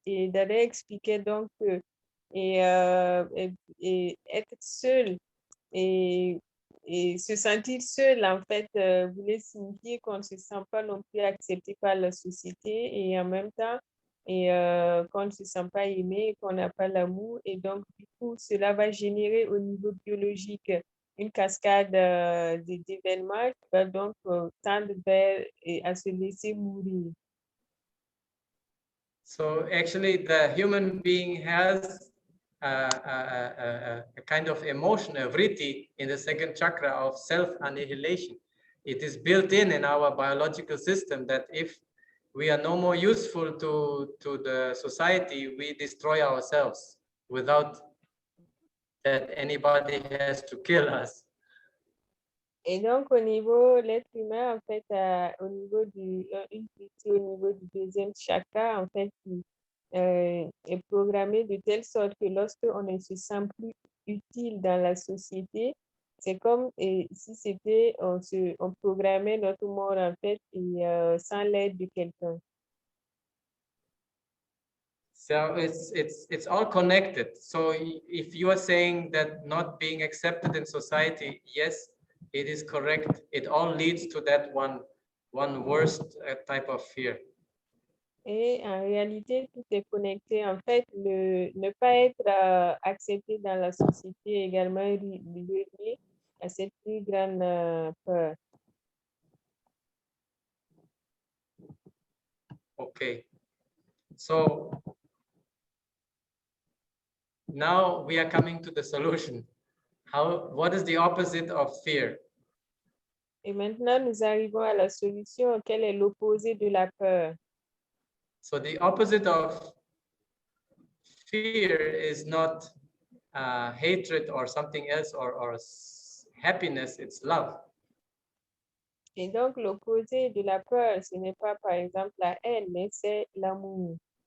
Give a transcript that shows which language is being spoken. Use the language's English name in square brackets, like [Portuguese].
[French] Et Dada expliquait donc que et être seul et se sentir seul, en fait, voulait signifier qu'on ne se sent pas non plus accepté par la société et en même temps, qu'on ne se sent pas aimé, qu'on n'a pas l'amour. Et donc, du coup, cela va générer au niveau biologique une cascade d'événements qui va donc tendre vers à se laisser mourir. [English] So actually, the human being has a kind of emotion, a vritti, in the second chakra of self-annihilation. It is built in our biological system that if we are no more useful to the society, we destroy ourselves without that anybody has to kill us. [French] Et donc, au niveau, l'être humain, en fait, au niveau une partie au niveau du deuxième chakra, en fait, qui est programmé de telle sorte que lorsqu'on ne se sent plus utile dans la société, c'est comme si c'était, on programmait notre mort, en fait, et sans l'aide de quelqu'un. [English] So it's all connected. So if you are saying that not being accepted in society, yes, it is correct. It all leads to that one worst type of fear. [French] Et en réalité, tout est connecté. En fait, ne pas être accepté dans la société est également lié à cette plus grande peur. [English] Okay. So now we are coming to the solution. What is the opposite of fear? [French] Et maintenant, nous arrivons à la solution. Quel est l'opposé de la peur? [English] So the opposite of fear is not hatred or something else or happiness, it's love. [French] Et donc, l'opposé de la peur, ce n'est pas, par exemple, la haine, mais c'est l'amour.